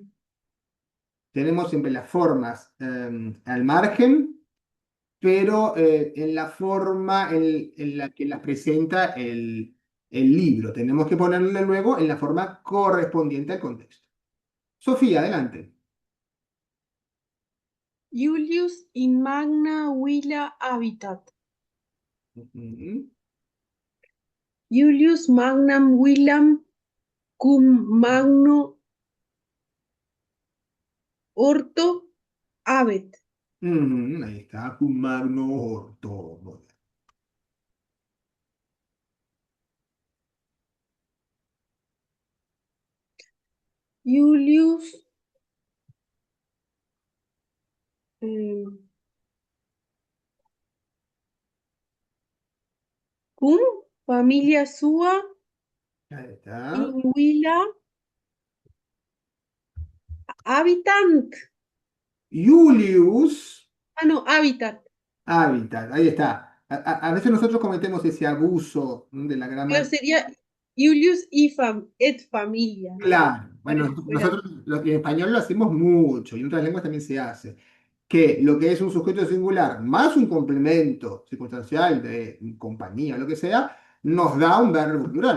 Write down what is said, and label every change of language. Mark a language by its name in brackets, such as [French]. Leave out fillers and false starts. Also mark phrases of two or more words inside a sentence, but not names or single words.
[Spanish] Tenemos siempre las formas al margen, pero en la forma en la que las presenta el libro. Tenemos que ponerle luego en la forma correspondiente al contexto. Sofía, adelante. [Latin] Julius in magna villa habitat. [Spanish] Ujú. [Latin] Julius magnam villam cum magno orto habet. [Spanish] Ahí está, [Latin] cum magno orto. [Spanish] Muy bien. [Latin] Julius eh, cum familia sua [Spanish] Ahí está. [Latin] in villa habitant. Julius [Spanish] No, habitat. Habitat, ahí está. A veces nosotros cometemos ese abuso de la Pero gramática. sería [Latin] Julius et familia, [Spanish] ¿no? Claro, bueno, Fuera. nosotros en español lo hacemos mucho y en otras lenguas también se hace. Que lo que es un sujeto singular más un complemento circunstancial de compañía, lo que sea, nos da un verbo plural.